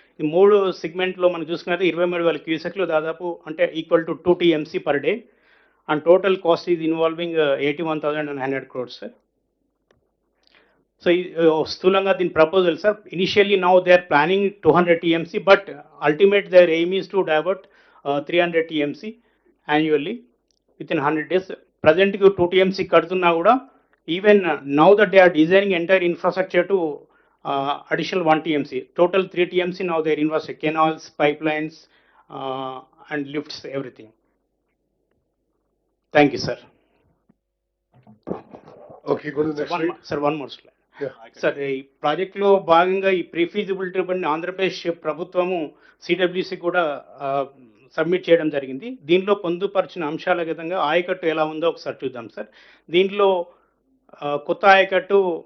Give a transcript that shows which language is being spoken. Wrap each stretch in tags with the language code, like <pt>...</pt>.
<te>ఈ 3 సెగ్మెంట్లో మనం చూసుకున్నట్టు 23,000 క్యూసెక్లు దాదాపు అంటే</te> <en>Equal to 2 TMC per day and total cost is involving 81,900 crores sir. So</en> <te>స్థూలంగా దీని</te> <en>Proposal sir, initially now they are planning 200 TMC but ultimate their aim is to divert 300 TMC annually with in 100 days.</en> <te>ప్రజెంట్కి 2 TMC కడుతున్నా కూడా</te> <en>even now that they are designing entire infrastructure to additional 1 TMC. Total 3 TMC now they are investing canals, pipelines and lifts, everything. Thank you, sir. Okay, go to the next slide. Sir, one more slide. Yeah.</en> <te>Sir ఈ ప్రాజెక్ట్లో భాగంగా ఈ ప్రీఫీజిబిలిటీ పని ఆంధ్రప్రదేశ్ ప్రభుత్వము CWC కూడా submit చేయడం జరిగింది. దీనిలో పొందుపరిచిన అంశాల విధంగా ఆయకట్టు ఎలా ఉందో ఒకసారి చూద్దాం సార్. దీంట్లో కొత్త ఆయకట్టు</te>